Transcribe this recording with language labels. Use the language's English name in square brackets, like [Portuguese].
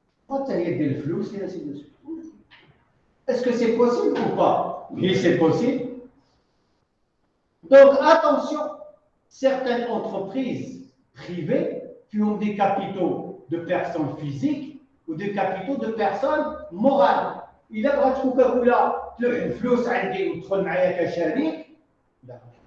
[Arabic] حتى هي دير الفلوس يا سيدي. [French] Est-ce que c'est possible ou pas? Oui, c'est possible. Donc attention, certaines entreprises privées qui ont des capitaux de personnes physiques ou des capitaux de personnes morales. [Arabic] إلا بغات كوكاكولا تلوح الفلوس عندي وتدخل معايا كشريك، لا.